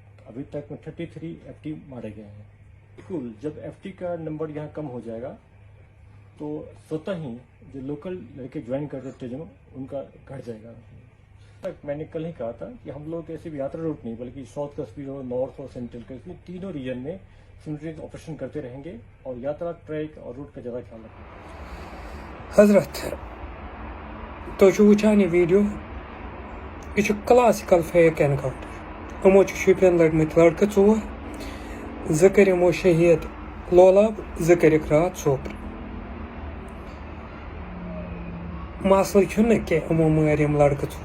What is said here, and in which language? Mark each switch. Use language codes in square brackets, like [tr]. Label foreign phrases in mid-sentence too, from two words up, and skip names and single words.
[ur] ابھی تک میں 33 FT مارے گئے ہیں. بالکل جب FT کا نمبر یہاں کم ہو جائے گا تو سوتا ہی جو لوکل لڑکے جوائن کرتے تھے جو ان کا گھٹ جائے گا. میں نے کل ہی کہا تھا کہ ہم لوگ ایسے بھی یاترا روٹ نہیں بلکہ ساؤتھ کشمیر ہو نارتھ ہو سینٹرل کشمیر تینوں ریجن میں [en] simultaneous operation [ur] کرتے رہیں گے اور یاترا ٹریک اور روٹ کا زیادہ خیال رکھیں گے. [ks] حضرت تُہۍ چھِو وٕچھان یہِ ویٖڈیو. یہِ چھُ [en] classical fake encounter. [ks] یِمو چھِ شُپین لٔڑمٕتۍ لڑکہٕ 4. 2 کٔرۍ یِمو شہیٖد لولاب 2 کٔرِکھ راتھ سوپرٕ. مسلہٕ چھُنہٕ کینٛہہ یِمو مٲرۍ یِم لڑکہٕ 4.